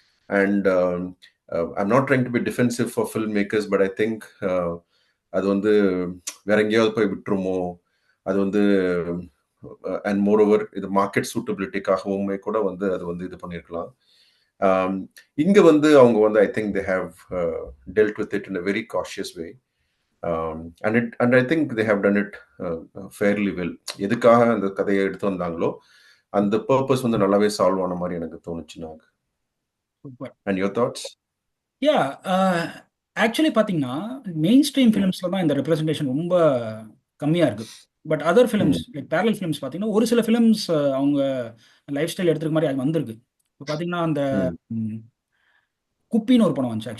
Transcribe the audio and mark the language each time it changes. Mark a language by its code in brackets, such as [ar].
[en] and I'm not trying to be defensive for film makers, but I think [ta] அது வந்து வேற எங்கேயாவது போய் விட்டுருமோ, அது வந்து அண்ட் மோர் ஓவர் இது மார்க்கெட் சூட்டபிலிட்டிக்காகவுமே கூட வந்து அது வந்து இது பண்ணியிருக்கலாம். இங்க வந்து அவங்க வந்து [en] I think they have dealt with it in a very cautious way, and I think they have done it fairly well. [ta] எதுக்காக அந்த கதையை எடுத்து வந்தாங்களோ அந்த பர்பஸ் வந்து நல்லாவே சால்வ் ஆன மாதிரி எனக்கு தோணுச்சு. [en] நாங்க and your thoughts? [ta] Yeah actually பார்த்தீங்கன்னா மெயின் ஸ்ட்ரீம் ஃபிலிம்ஸில் தான் இந்த ரெப்ரஸன்டேஷன் ரொம்ப கம்மியாக இருக்குது. But other films like parallel films பார்த்தீங்கன்னா ஒரு சில ஃபிலிம்ஸ் அவங்க லைஃப் ஸ்டைல் எடுத்துக்க மாதிரி அது வந்திருக்கு. இப்போ பார்த்தீங்கன்னா அந்த குப்பின்னு ஒரு படம் வந்துச்சு.